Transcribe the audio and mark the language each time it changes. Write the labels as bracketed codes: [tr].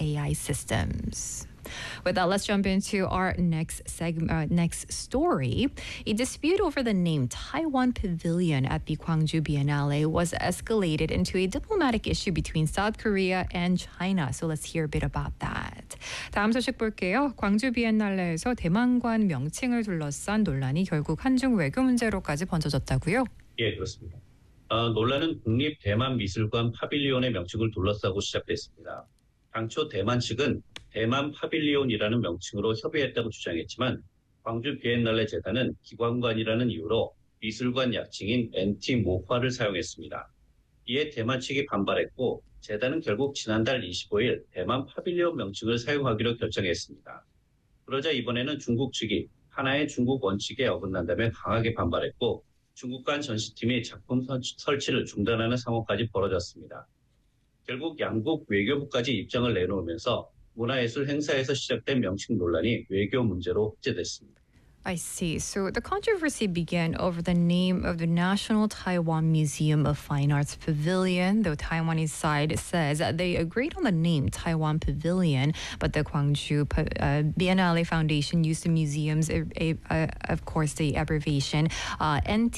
[en] AI systems. With that, let's jump into our next story. A dispute over the name Taiwan Pavilion at the Gwangju Biennale was escalated into a diplomatic issue between South Korea and China. So let's hear a bit about that. [ko] 다음 소식 볼게요. 광주 비엔날레에서 대만관 명칭을 둘러싼 논란이 결국 한중 외교 문제로까지 번져졌다고요? 예, 그렇습니다. 논란은 국립 대만 미술관 파빌리온의 명칭을 둘러싸고 시작됐습니다. 당초 대만 측은 대만 파빌리온이라는 명칭으로 협의했다고 주장했지만 광주 비엔날레 재단은 기관관이라는 이유로 미술관 약칭인 엔티 모화를 사용했습니다. 이에 대만 측이 반발했고 재단은 결국 지난달 25일 대만 파빌리온 명칭을 사용하기로 결정했습니다. 그러자 이번에는 중국 측이 하나의 중국 원칙에 어긋난다며 강하게 반발했고 중국 간 전시팀이 작품 설치를 중단하는 상황까지 벌어졌습니다. 결국 양국 외교부까지 입장을 내놓으면서 문화예술 행사에서 시작된 명칭 논란이 외교 문제로 확대됐습니다. [en] I see. So the controversy began over the name of the National Taiwan Museum of Fine Arts Pavilion. The Taiwanese side says they agreed on the name Taiwan Pavilion, but the Guangzhou Biennale Foundation used the museum's, of course, the abbreviation NT.